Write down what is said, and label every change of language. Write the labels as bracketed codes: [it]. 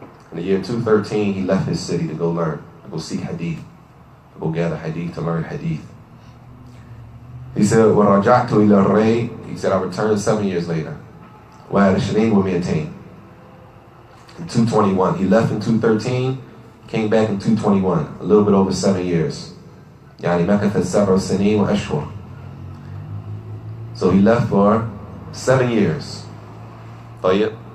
[en] In the year 213, he left his city to go learn, to go seek hadith, to go gather hadith, to learn hadith. He said, [ar] وَرَجَعْتُ إِلَى الرَّيْ. [en] He said, I returned 7 years later. [ar] وَعَرِشْرِينَ وَمِيَتَيْن. [en] In 221. He left in 213, came back in 221, a little bit over 7 years. [ar] يعني مكث 7 سنين وأشهر. [en] So he left for 7 years. طيب.